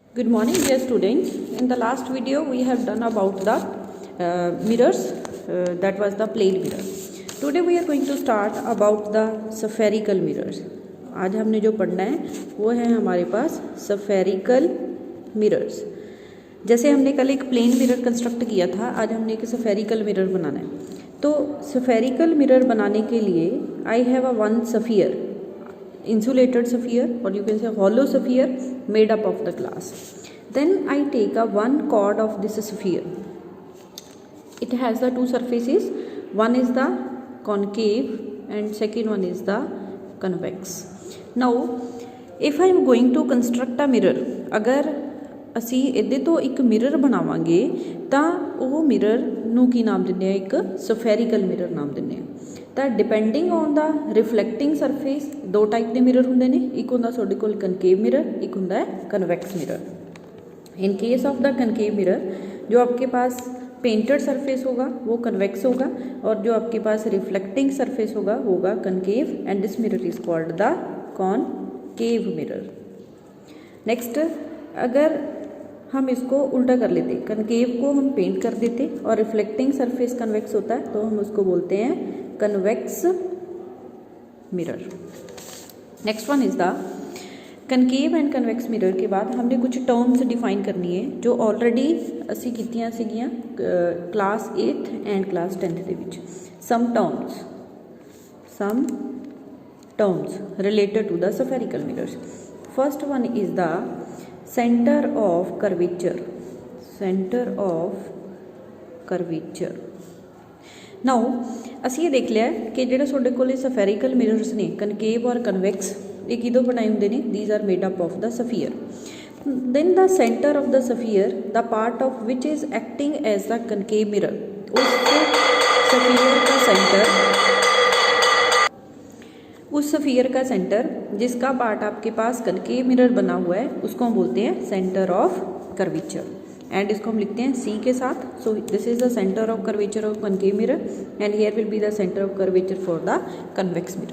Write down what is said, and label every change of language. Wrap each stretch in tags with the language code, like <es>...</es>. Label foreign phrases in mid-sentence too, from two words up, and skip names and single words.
<en>Good morning, dear students. In the last video, we have done about the mirrors. That was the plane mirror. Today we are going to start about the spherical mirrors.</en> <hi>आज हमने जो पढ़ना है वो है हमारे पास</hi> <en>spherical mirrors.</en> <hi>जैसे हमने कल एक</hi> <en>plane mirror construct</en> <hi>किया था, आज हमने एक</hi> <en>spherical mirror</en> <hi>बनाना है.</hi> <en>तो spherical मिरर</en> <hi>बनाने के लिए</hi> <en>I have a one sphere, insulated sphere, or you can say hollow sphere made up of the glass. Then I take a one chord of this sphere. It has the two surfaces. One is the concave and second one is the convex. Now if I am going to construct a mirror,</en> <pa>अगर ਅਸੀਂ ਇਹਦੇ ਤੋਂ ਇੱਕ ਮਿਰਰ ਬਣਾਵਾਂਗੇ ਤਾਂ ਉਹ ਮਿਰਰ ਨੂੰ ਕੀ ਨਾਮ ਦਿੰਦੇ ਆ, ਇੱਕ</pa> <en>spherical mirror</en> <pa>ਨਾਮ ਦਿੰਦੇ ਆ. ਤਾਂ</pa> <en>depending on the reflecting surface</en> <pa>ਦੋ ਟਾਈਪ ਦੇ ਮਿਰਰ ਹੁੰਦੇ ਨੇ. ਇੱਕ ਹੁੰਦਾ ਤੁਹਾਡੇ ਕੋਲ</pa> <en>concave mirror,</en> <pa>ਇੱਕ ਹੁੰਦਾ</pa> <hi>है</hi> <en>convex mirror. in case of the concave mirror</en> <hi>जो आपके पास</hi> <en>painted surface</en> <hi>होगा वो कन्वेक्स होगा और जो आपके पास</hi> <en>reflecting surface</en> <hi>होगा वो होगा</hi> <en>concave and this mirror is called the concave mirror.</en> <hi>नेक्स्ट, अगर हम इसको उल्टा कर लेते, कनकेव को हम पेंट कर देते और</hi> <en>reflecting surface convex</en> <hi>होता है तो हम उसको बोलते हैं</hi> <en>convex mirror. Next one is the concave and convex mirror.</en> <hi>के बाद हमने कुछ</hi> <en>terms define</en> <hi>करनी है जो ऑलरेडी</hi> <pa>ਅਸੀਂ ਕੀਤੀਆਂ ਸੀਗੀਆਂ</pa> <en>class 8th and class 10th</en> <pa>ਦੇ ਵਿੱਚ.</pa> <en>some terms related to the spherical mirrors. First one is the center of curvature.</en> <pa>Now ਅਸੀਂ ਇਹ ਦੇਖ ਲਿਆ ਕਿ ਜਿਹੜੇ ਤੁਹਾਡੇ ਕੋਲ</pa> <en>spherical mirrors</en> <pa>ਨੇ ਕਨਕੇਵ ਔਰ ਕਨਵੈਕਸ, ਇਹ ਕਿਦੋਂ ਬਣਾਏ ਹੁੰਦੇ ਨੇ?</pa> <en>these are made up of the sphere. then the center of the sphere, the part of which is acting as the concave mirror,</en> <hi>उस स्फीयर का सेंटर जिसका पार्ट आपके पास</hi> <en>concave mirror</en> <hi>बना हुआ है उसको हम बोलते हैं</hi> <en>center of curvature. एंड</en> <hi>इसको हम लिखते हैं C के साथ.</hi> <en>so this is the center of curvature of concave mirror and here will be the center of curvature for the convex mirror.</en>